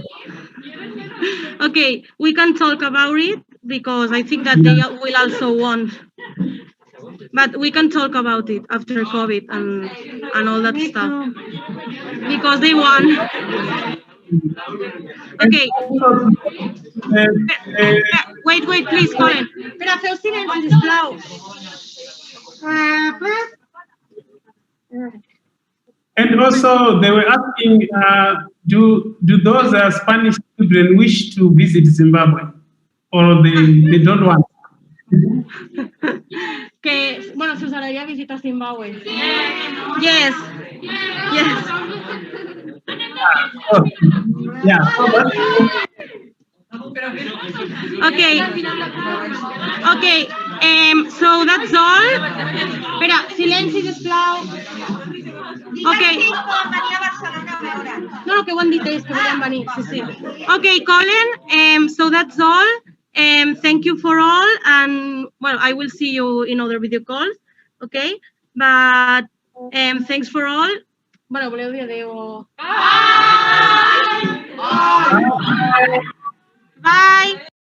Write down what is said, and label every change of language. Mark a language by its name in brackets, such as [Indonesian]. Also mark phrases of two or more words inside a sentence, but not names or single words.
[English] Okay, we can talk about it because I think that they will also want. But we can talk about it after COVID and all that stuff. Because they want. Okay. Wait, please, Colin. [Catalan] Espera, feu silenci, sisplau. [English] And also, they were asking, do those Spanish children wish to visit Zimbabwe, or they don't want? [Spanish] Que, bueno, se usaría visita Zimbabue. [English] Yes. Yes. Oh, yeah. Okay. Okay. So that's all. [Catalan] Espera, silenci, sisplau. [English] Okay. [Catalan] No, que ho han dit ells, que volien venir. Sí, sí. [English] Okay, Colin, so that's all. Thank you for all, and well, I will see you in other video calls, okay? But thanks for all. [Catalan] Bueno, voleu dir adéu. [English] Bye. Bye.